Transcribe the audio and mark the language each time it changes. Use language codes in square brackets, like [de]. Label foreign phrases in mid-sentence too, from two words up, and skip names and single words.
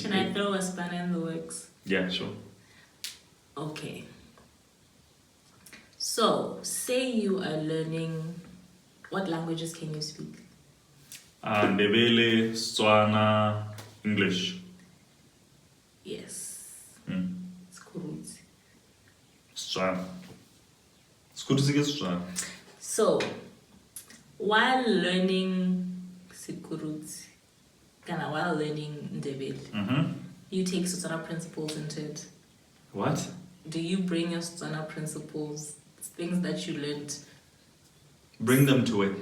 [en] Can I throw a spanner in the works? Yeah, sure. Okay. So, say you are learning, what languages can you speak? Ndebele, Setswana, English. Yes. Skurutsi. Setswana. Skurutsi ke Setswana. So, while learning Skurutsi, while learning Ndebele, you take Setswana principles into it. What? Do you bring your Setswana principles, things that you learned? Bring them to it.